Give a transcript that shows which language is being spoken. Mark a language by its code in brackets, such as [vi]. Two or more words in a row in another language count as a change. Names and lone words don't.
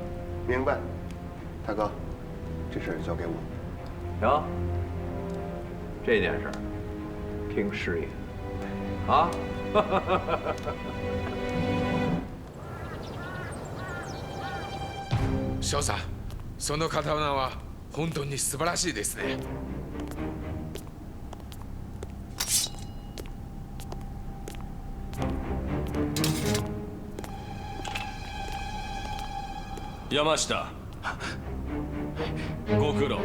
[zh] 明白，大哥，这事儿交给我。行，这件事儿听师爷啊。 [ja] 少佐，その刀は本当に素晴らしいですね。山下、ご苦労。